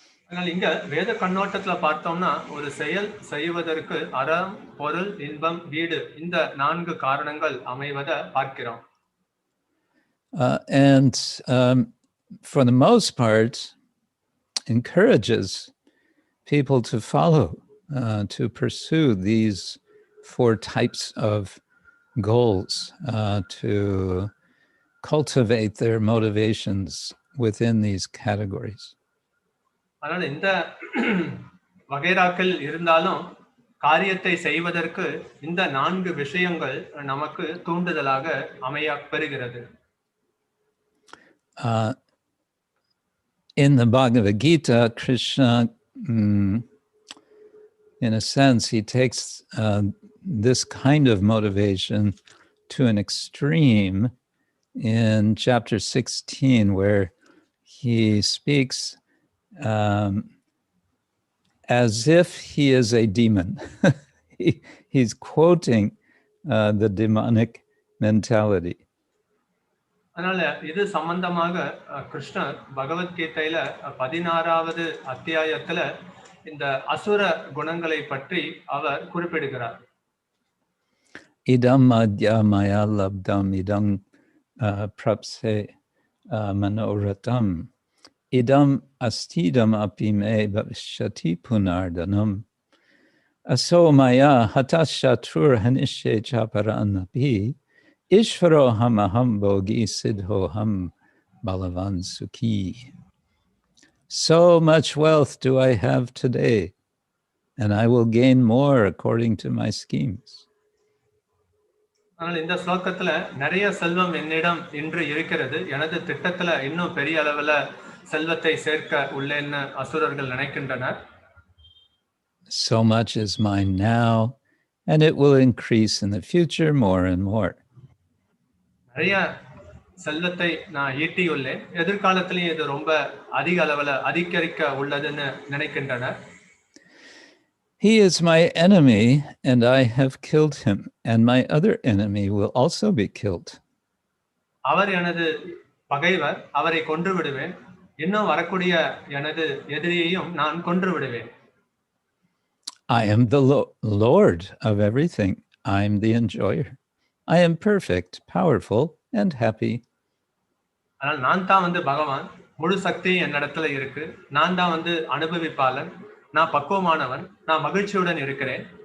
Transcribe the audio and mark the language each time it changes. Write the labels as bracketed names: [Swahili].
[Tamil] ஆனால் இங்க வேத கண்ணோட்டத்துல பார்த்தோம்னா ஒரு செயல் செய்வதற்கு அறம், பொருள், இன்பம், வீடு, இந்த 4 காரணங்கள் அமைவதை பார்க்கிறோம். [English] And for the most part, encourages people to follow, to pursue these 4 types of goals, to cultivate their motivations within these categories. [Tamil] அதனால இந்த வகைராக்கள் இருந்தாலும் காரியத்தை செய்வதற்கு இந்த 4 விஷயங்கள் நமக்கு தூண்டுதலாக அமைய பெறுகிறது. [English] In the Bhagavad-Gita, Krishna, in a sense, he takes this kind of motivation to an extreme in chapter 16, where he speaks as if he is a demon. He's quoting the demonic mentality. [Tamil] அதனால இது சம்பந்தமாக கிருஷ்ணர் பகவத்கீதையில 16வது அத்தியாயத்துல இந்த அசுர குணங்களை பற்றி அவர் குறிப்பிடுகிறார். [Sanskrit] Idam madhya maya labdam idam prapse manoratam idam astidam api me bhavishyati punardanam aso maya hatashatur hanishe chaparanapi ishvaro hamaham bogi siddhoham balavan sukhi. [English] So much wealth do I have today, and I will gain more according to my schemes. [Tamil] ஆனால் இந்த ஸ்லோகத்துல நிறைய செல்வம் என்னிடம் இன்று இருக்கிறது, எனது திட்டத்துல இன்னும் பெரிய அளவுல செல்வத்தை சேர்க்க உள்ளேன்னு அசுரர்கள் நினைக்கின்றனர். [English] So much is mine now, and it will increase in the future more and more. [Tamil] நிறைய செல்வத்தை நான் ஈட்டியுள்ளேன், எதிர்காலத்திலேயே இது ரொம்ப அதிக அளவுல அதிகரிக்க உள்ளதுன்னு நினைக்கின்றனர். [English] He is my enemy, and I have killed him, and my other enemy will also be killed. [Tamil] அவர் எனது பகைவர், அவரை கொன்று விடுவேன், இன்னும் வரக்கூடிய எனது எதிரியையும் நான் கொன்று விடுவேன். [English] I am the Lord of everything. I am the enjoyer. I am perfect, powerful, and happy. [Tamil] ஆனால் நான் தான் பகவான், முழு சக்தி என்னிடத்துல இருக்கு, நான் தான் அனுபவிப்பாளன், நான் பக்குவமானவன், நான் மகிழ்ச்சியுடன் இருக்கிறேன்.